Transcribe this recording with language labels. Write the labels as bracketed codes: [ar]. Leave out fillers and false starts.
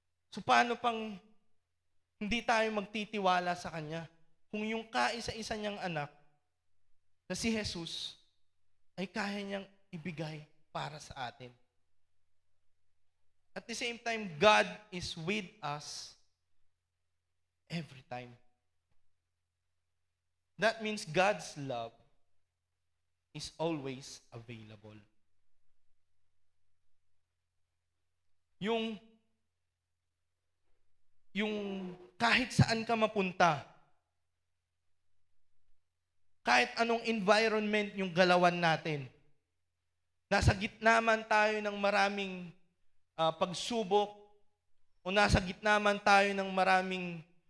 [tl] So paano pang hindi tayo magtitiwala sa Kanya kung yung kaisa-isa niyang anak na si Jesus ay kaya niyang ibigay para sa atin. [en] At the same time, God is with us every time. That means God's love is always available. [tl] Yung kahit saan ka mapunta, kahit anong environment yung galawan natin, nasa gitna man tayo ng maraming pagsubok o nasa gitna man tayo ng maraming